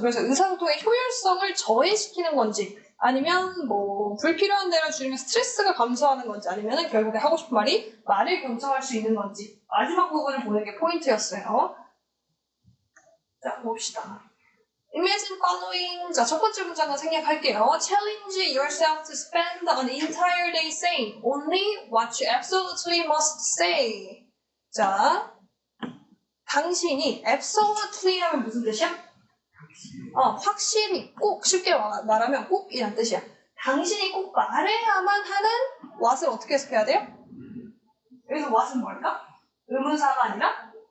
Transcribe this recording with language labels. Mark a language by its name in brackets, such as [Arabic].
[Korean] 그래서 의사소통의 효율성을 저해시키는 건지 아니면 뭐 불필요한 대로 줄이면 스트레스가 감소하는 건지 아니면 결국에 하고 싶은 말이 말을 경청할 수 있는 건지 마지막 부분을 보는 게 포인트였어요. 자, 봅시다. [English] Imagine following. [Korean] 자, 첫 번째 문장은 생략할게요. [English] Challenge yourself to spend an entire day saying only what you absolutely must say. [Korean] 자, 당신이 absolutely 하면 무슨 뜻이야? 확실히, 꼭, 쉽게 말하면 꼭이란 뜻이야. 당신이 꼭 말해야만 하는 what을 어떻게 해석해야 돼요? 여기서 what은 뭘까? 의문사가 아니라?